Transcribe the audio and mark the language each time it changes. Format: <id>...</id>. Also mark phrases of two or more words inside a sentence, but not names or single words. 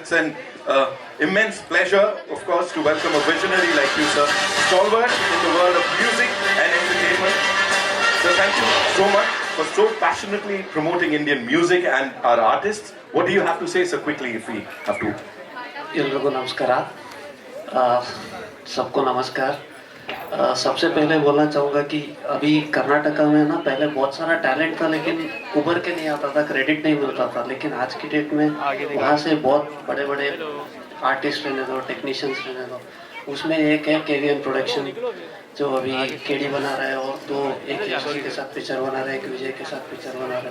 <en>It's an immense pleasure, of course, to welcome a visionary like you, sir. Stalwart in the world of music and entertainment. Sir, thank you so much for so passionately promoting Indian music and our artists. What do you have to say, sir, quickly, if we have to?</en> <kn>ಎಲ್ರಿಗೂ ನಮಸ್ಕಾರ,</kn> <hi>सबको नमस्कार। सबसे पहले बोलना चाहूँगा कि अभी कर्नाटका में ना पहले बहुत सारा टैलेंट था, लेकिन उभर के नहीं आता था, क्रेडिट नहीं मिलता था। लेकिन आज की डेट में वहाँ से बहुत बड़े बड़े आर्टिस्ट रहने दो, टेक्नीशियंस रहने दो, उसमें एक है केवीएन प्रोडक्शन जो अभी केडी बना रहा है, और तो एक यशवंत के साथ पिक्चर बना रहा है, एक विजय के साथ पिक्चर बना रहा है।</hi>